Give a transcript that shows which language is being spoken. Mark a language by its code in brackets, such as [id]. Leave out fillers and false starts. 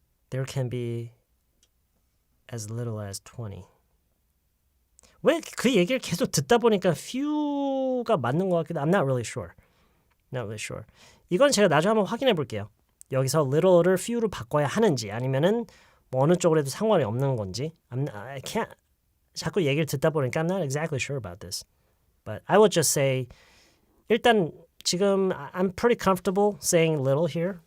[en] There can be as little as 20. [ko] 왜 그 얘기를 계속 듣다 보니까 few가 맞는 것 같기도. [en] I'm not really sure. Not really sure. [ko] 이건 제가 나중에 한번 확인해 볼게요. 여기서 little를 few로 바꿔야 하는지 아니면은 뭐 어느 쪽으로 해도 상관이 없는 건지. [en] I can't. [ko] 자꾸 얘기를 듣다 보니까 [en] I'm not exactly sure about this. But I would just say [ko] 일단 지금 [en] I'm pretty comfortable saying little here.